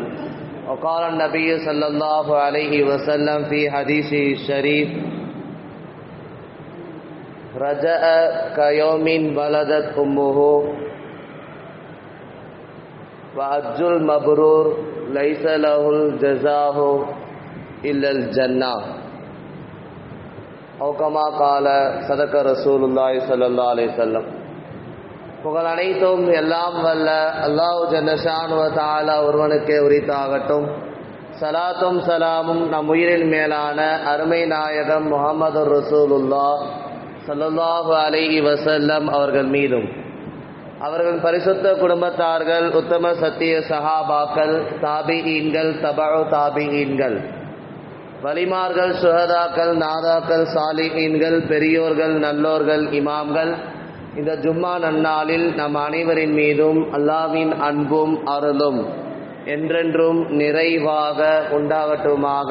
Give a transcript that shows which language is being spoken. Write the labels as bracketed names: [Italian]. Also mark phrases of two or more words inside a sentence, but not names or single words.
[Arabic] وقال النبي صلى الله عليه وسلم في حديثه الشريف رجاء كيوم ولدت أمه وحج المبرور ليس له الجزاء إلا الجنة أو كما قال صدق رسول الله صلى الله عليه وسلم. [Tamil] புகழ் அனைத்தும் எல்லாம் வல்ல அல்லாஹ் [Arabic] جل شأنه وتعالى [Tamil] ஒருவனுக்கே உரித்தாகட்டும். ஸலாத்தும் ஸலாமும் நம் உயிரின் மேலான அருமை நாயகம் முஹம்மது [Arabic] رسول الله صلى الله عليه وسلم [Tamil] அவர்கள் மீதும், அவர்கள் பரிசுத்த குடும்பத்தார்கள், உத்தம சத்திய சஹாபாக்கள், தாபிஈன்கள், தபஉ தாபிஈன்கள், வலிமார்கள், சுஹதாக்கள், நாதாக்கள், சாலிஹீன்கள், பெரியோர்கள், நல்லோர்கள், இமாம்கள், இந்த ஜும்மா நன்னாளில் நம் அனைவரின் மீதும் அல்லாஹ்வின் அன்பும் அருளும் என்றென்றும் நிறைவாக உண்டாகட்டுமாக.